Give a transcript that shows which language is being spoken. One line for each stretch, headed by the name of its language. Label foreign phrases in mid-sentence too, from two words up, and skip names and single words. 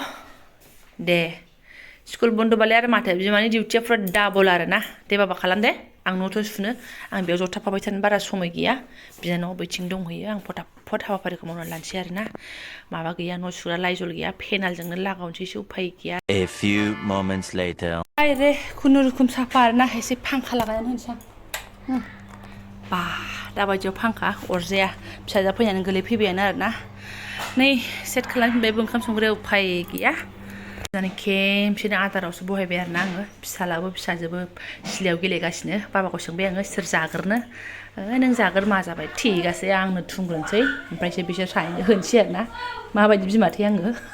Bodo: दे स्कुल बन्दबालाय आरो माथो बिमानि डिउटिया फुरा डाबल आरोना दे बाबा खालाम दे आं न'थ' सुनो आं बेयाव जथाबफाबाय थानो बारा समय गैया बिनानाव बैथिं दंहैयो आं फटाफट हाबाफारिखौ मावनानै लानोसै आरोना माबा गैया न' सुग्रा लाइजल गैया पेनालजोंनो लागावनोसैसो उफाय गैया
English: A few moments later
Bodo: रे खुनुरुखुम साफा आरोना एसे फांखा लागायनानै होनोसै आं बा दाबायदियाव फांखा अरजाया फिसाजोआ फैनानै गोलैफैबायानो आरोना नै सेट खालामफिनबायबो ओंखाम संग्रायाव उफाय गैया जाने खेमसेनो आदारावसो बहायबाय आरोना आङो फिसालाबो फिसाजोबो सिलायाव गेलेगासिनो बाबाखौ सोंबाय आङो सोर जाग्रोनो नों जाग्रो मा जाबाय थिगासे आंनो थुंग्रोनोसै ओमफ्रायसो बिसोर सानैनो होनोसै आरोना माबायदि बिमाथाय आङो